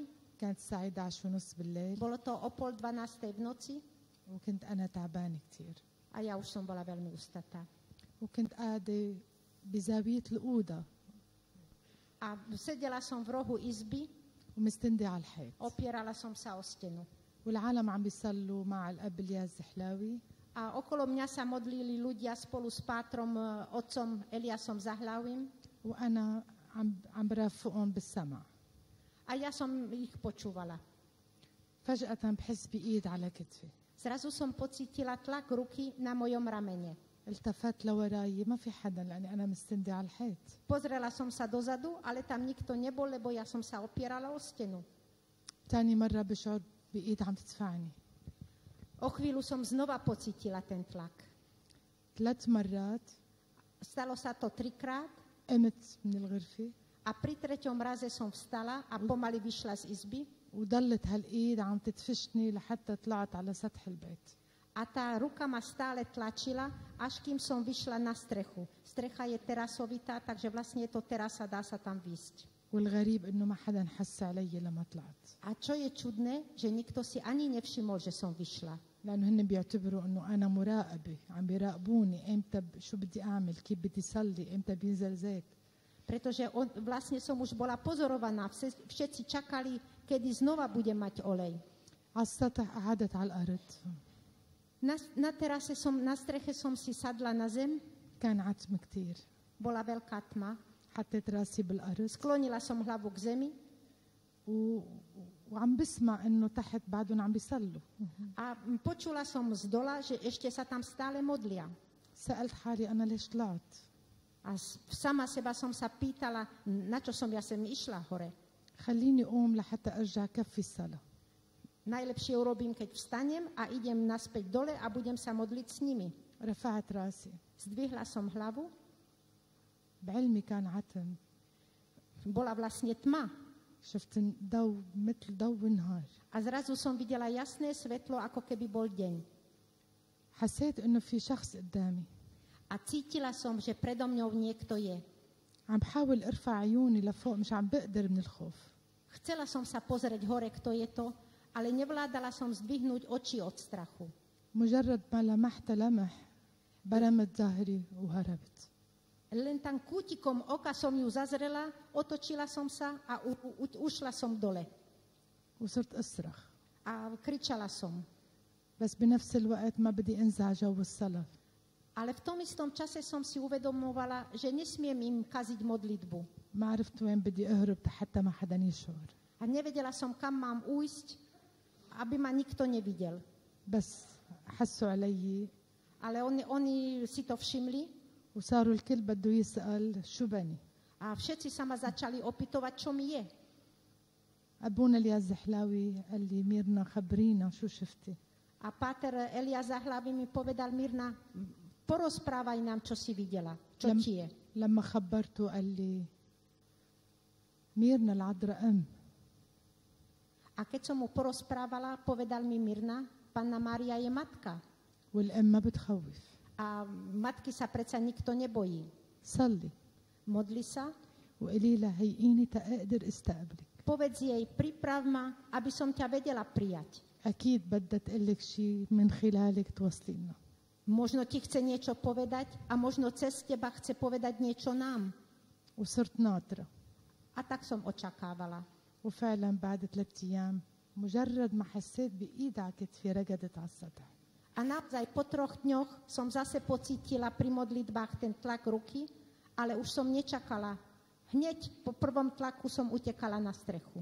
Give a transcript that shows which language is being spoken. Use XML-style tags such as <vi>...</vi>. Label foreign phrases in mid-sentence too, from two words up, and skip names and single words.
<ar>كانت الساعة 11:30 بالليل</ar> <sk>Bolo to o 11:30 v noci</sk> <ar>وكنت أنا تعبانة كتير.</ar> <sk>a ja už som bola veľmi ustatá.</sk> <ar>وكنت قاعدة بزاوية الأوضة</ar> <sk>A sedela som v rohu izby,</sk> <ar>ومستندة على الحيط</ar> <sk>opierala som sa o stenu.</sk> <ar>والعالم عم بيصلوا مع الأب الياس زحلاوي</ar> <sk>A okolo mňa sa modlili ľudia spolu s pátrom, otcom Eliasom Zahlavým.</sk> <ar>وأنا عم برافقهم بالسمع.</ar> <sk>A ja som ich počúvala.</sk> <ar>فجأة بحس بإيد على كتفي.</ar> <sk>Zrazu som pocítila tlak ruky na mojom ramene.</sk> <ar>التفت لوراي ما في حدا لأني أنا مستندة على الحيط.</ar> <sk>Pozrela som sa dozadu, ale tam nikto nebol, lebo ja som sa opierala o stenu.</sk> <ar>تاني مرة بشعر بإيد عم تدفعني.</ar> <sk>O chvíľu som znova pocítila ten tlak.</sk> <ar>3 مرات</ar> <sk>Stalo sa to 3-krát</sk> <ar>قمت من الغرفة</ar> <sk>a pri 3. raze som vstala a pomaly vyšla z izby</sk> <ar>وضلت هالإيد عم تدفشني لحتى طلعت على سطح البيت.</ar> <sk>a tá ruka ma stále tlačila, až kým som vyšla na strechu. Strecha je terasovitá, takže vlastne je to terasa, dá sa tam výsť.</sk> <ar>والغريب إنه ما حدا حس علي لما طلعت.</ar> <sk>A čo je čudné, že nikto si ani nevšimol, že som vyšla.</sk> <ar>لأنه هن بيعتبروا إنه أنا مراقبة عم بيراقبوني إمتى شو بدي أعمل كيف بدي صلي إمتى بينزل زيت.</ar> <sk>Pretože vlastne som už bola pozorovaná. Všetci čakali, kedy znova budem mať olej.</sk> <ar>على السطح قعدت على الأرض.</ar> <sk>Na terase na streche som si sadla na zem.</sk> <ar>كان عتم كتير.</ar> <sk>Bola veľká tma.</sk> <ar>حطيت راسي بالأرض.</ar> <sk>Sklonila som hlavu k zemi.</sk> <ar>وعم بسمع إنه تحت بعدهم عم بيصلوا.</ar> <sk>A počula som z dola, že ešte sa tam stále modlia.</sk> <ar>سألت حالي أنا ليش طلعت؟</ar> <sk>A sama seba som sa pýtala, na čo som ja sem išla hore.</sk> <ar>خليني أقوم لحتى أرجع كفي الصلاة.</ar> <sk>Najlepšie urobím, keď vstanem a idem naspäť dole a budem sa modliť s nimi.</sk> <ar>رفعت راسي.</ar> <sk>Zdvihla som hlavu.</sk> <ar>بعلمي كان عتم.</ar> <sk>Bola vlastne tma.</sk> <ar>شفت ضوء مثل ضوء النهار.</ar> <sk>A zrazu som videla jasné svetlo, ako keby bol deň.</sk> <ar>حسيت إنه في شخص قدامي.</ar> <sk>A cítila som, že predo mňou niekto je.</sk> <ar>عم بحاول ارفع عيوني لفوق مش عم بقدر من الخوف.</ar> <sk>Chcela som sa pozrieť hore, kto je to, ale nevládala som zdvihnúť oči od strachu.</sk> <ar>مجرد ما لمحت لمح برمت ظهري وهربت.</ar> <sk>Len tam kútikom oka som ju zazrela, otočila som sa a ušla som dole.</sk> <ar>وصرت أصرخ.</ar> <sk>A kričala som.</sk> <ar>بس بنفس الوقت ما بدي انزع جو الصلاة.</ar> <sk>Ale v tom istom čase som si uvedomovala, že nesmiem im kaziť modlitbu.</sk> <ar>ما عرفت وين بدي أهرب حتى ما حدا يشعر.</ar> <sk>A nevedela som, kam mám újsť, aby ma nikto nevidel.</sk> <ar>بس حسوا علي</ar> <sk>Ale oni si to všimli</sk> <ar>وصاروا الكل بده يسأل شو بني.</ar> <sk>a všetci sa ma začali opytovať, čo mi je.</sk> <ar>أبونا الياس زحلاوي قال لي ميرنا خبرينا شو شفتي.</ar> <sk>A páter Elia Zahlavy mi povedal, Mirna, porozprávaj nám, čo si videla, čo ti je.</sk> <ar>لما خبرته قال لي ميرنا العذراء أم.</ar> <sk>A keď som mu porozprávala, povedal mi, Mirna, Panna Mária je matka.</sk> <ar>والأم ما بتخوف.</ar> <sk>A matky sa predsa nikto nebojí.</sk> <ar>صلي.</ar> <sk>Modli sa,</sk> <ar>وقولي لها هيئيني تقدر استقبلك.</ar> <sk>povedz jej, priprav ma, aby som ťa vedela prijať.</sk> <ar>أكيد بدها تقلك شيء من خلالك توصلي لنا.</ar> <sk>Možno ti chce niečo povedať a možno cez teba chce povedať niečo nám.</sk> <ar>وصرت ناطرة.</ar> <sk>A tak som očakávala.</sk> <ar>وفعلا بعد 3 أيام مجرد ما حسيت بإيد على كتفي رقدت على السطح.</ar> <sk>A naozaj po 3 dňoch som zase pocítila pri modlitbách ten tlak ruky, ale už som nečakala, Hneď po prvom tlaku som utekala na strechu.</sk>